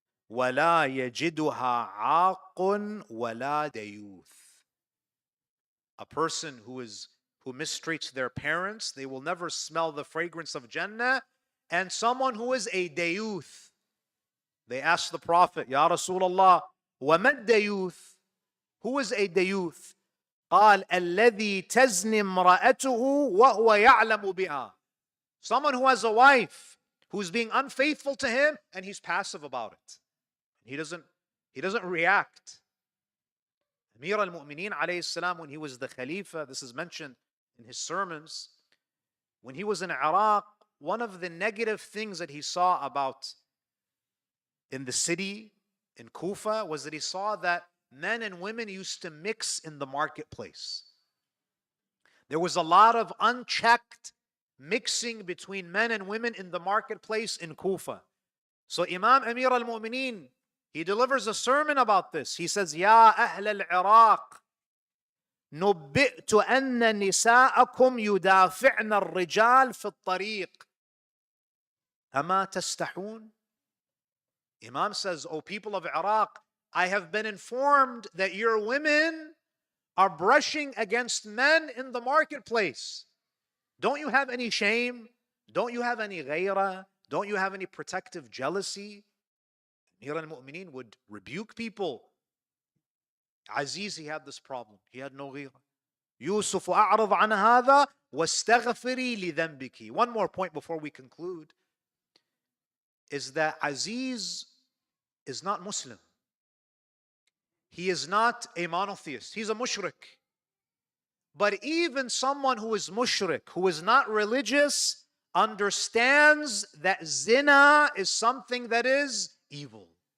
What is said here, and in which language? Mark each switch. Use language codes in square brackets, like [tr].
[ar] وَلَا يَجِدُهَا عَاقٌ وَلَا دَيُوث. [en] A person who mistreats their parents, they will never smell the fragrance of Jannah. And someone who is a dayuth. They asked the Prophet, Ya Rasulullah, [ar] وَمَا الدَّيُوث? [en] Who is a dayuth? [ar] قال الذي تزني امرأته وهو يعلم بها. [en] Someone who has a wife who's being unfaithful to him and he's passive about it. He doesn't react. Amir al-Mu'mineen alayhi salam, when he was the Khalifa, this is mentioned in his sermons, when he was in Iraq, one of the negative things that he saw about in the city, in Kufa, was that he saw that men and women used to mix in the marketplace. There was a lot of unchecked mixing between men and women in the marketplace in Kufa. So Imam Amir al-Mu'mineen, he delivers a sermon about this. He says, [ar] Ya Ahl al-Iraq, نبئت أن نساءكم يدافعن الرجال في الطريق أما تستحون. [en] Imam says, O people of Iraq, I have been informed that your women are brushing against men in the marketplace. Don't you have any shame? Don't you have any ghayrah? Don't you have any protective jealousy? Amir al-Mu'mineen would rebuke people. Aziz, he had this problem. He had no ghayrah. [ar] Yusuf, أعرض عن هذا واستغفري لذنبك. [en] One more point before we conclude is that Aziz is not Muslim. He is not a monotheist. He's a mushrik. But even someone who is mushrik, who is not religious, understands that zina is something that is evil.